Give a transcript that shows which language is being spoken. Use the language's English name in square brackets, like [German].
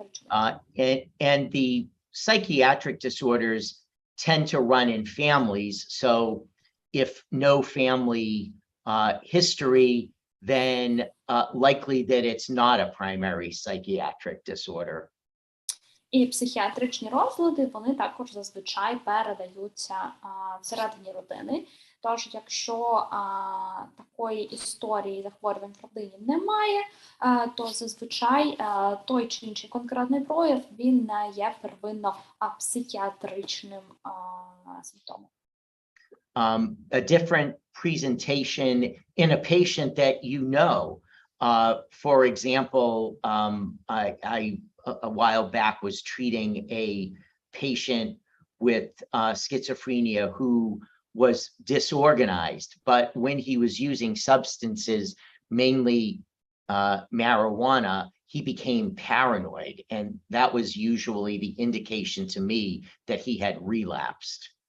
[English] And the psychiatric disorders tend to run in families. So if no family history, then likely that it's not a primary psychiatric disorder. [Ukrainian] І психіатричні розлади, вони також зазвичай передаються всередині родини. Тож, якщо такої історії захворювань в родині немає, то зазвичай той чи інший конкретний прояв, він не є первинно психіатричним симптомом. [English] A different presentation in a patient that you know. For example, I a while back was treating a patient with schizophrenia who was disorganized, but when he was using substances, mainly marijuana, he became paranoid, and that was usually the indication to me that he had relapsed.